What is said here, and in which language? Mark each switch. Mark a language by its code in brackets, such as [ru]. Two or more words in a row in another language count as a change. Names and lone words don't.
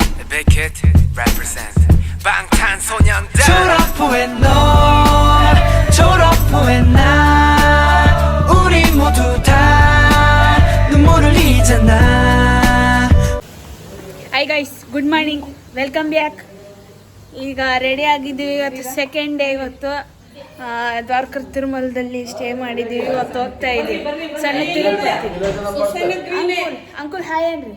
[en] Big Hit represent 방탄소년단 [ko] 졸업 후에 너 졸업 후에 나 우리 모두 다 눈물을 흘리잖아. [en] Hi guys, good morning, welcome back. [kn] ಈಗ ರೆಡಿ ಆಗಿದ್ದೀವಿ. ಇವತ್ತು [en] second day. [kn] ಇವತ್ತು ದ್ವಾರಕಾ ತಿರುಮಲದಲ್ಲಿ ಸ್ಟೇ ಮಾಡಿದ್ದೀವಿ. ಇವತ್ತು ಹೋಗ್ತಾ ಇದ್ದೀವಿ ಸಣ್ಣ ತಿರುಪತಿ. [en] uncle hi [kn] ಅನ್ರಿ.